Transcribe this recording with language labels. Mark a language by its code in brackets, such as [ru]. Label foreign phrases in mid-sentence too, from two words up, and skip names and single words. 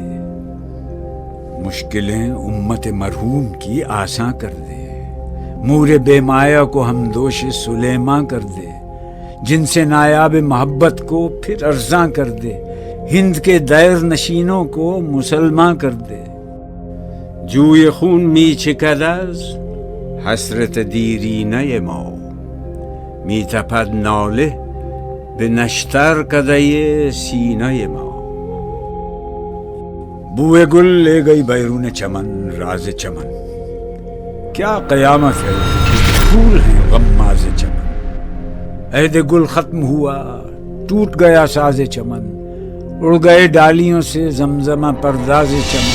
[ur] مشکلیں امت مرحوم کی آساں کر دے، مور بے مایا کو ہم دوش سلیماں کر دے۔ جن سے نایاب محبت کو پھر ارزاں کر دے، ہند کے دیر نشینوں کو مسلماں کر دے۔ [fa] جوی خون می چکد از حسرت دیرینه ما، می تپد ناله به نشتر کدۀ سینه ما۔ [ur] بوئے گل لے گئی بیرون چمن راز چمن، کیا قیامت ہے پھول ہیں غماز چمن۔ عہد گل ختم ہوا ٹوٹ گیا ساز چمن، اڑ گئے ڈالیوں سے زمزمہ پرداز چمن۔